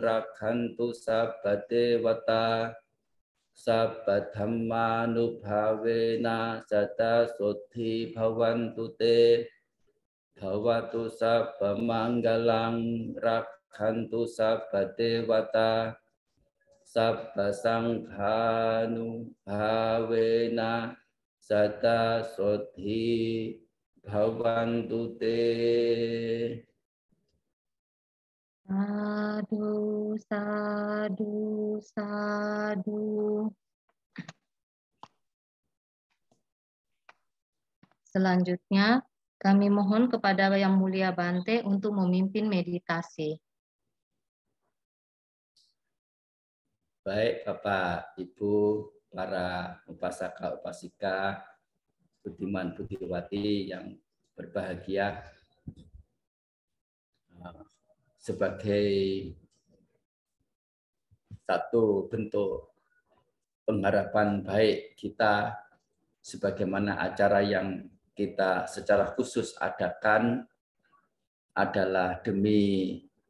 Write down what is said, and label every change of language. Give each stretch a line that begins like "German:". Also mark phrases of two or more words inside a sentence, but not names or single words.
Pali: rakhantu sabba dewata sabba dhammanubhavena sada sothi bhavantu te bawatu sabba manggalang rakhantu sabba dewata sabba sanghanubhavena sada sothi bhavantu te. Sadu, sadu, sadu.
Indonesian: Selanjutnya, kami mohon kepada Yang Mulia Bante untuk memimpin meditasi. Baik Bapak, Ibu, para upasaka, upasika, budiman, budiwati yang berbahagia, sebagai satu bentuk pengharapan baik kita, sebagaimana acara yang kita secara khusus adakan adalah demi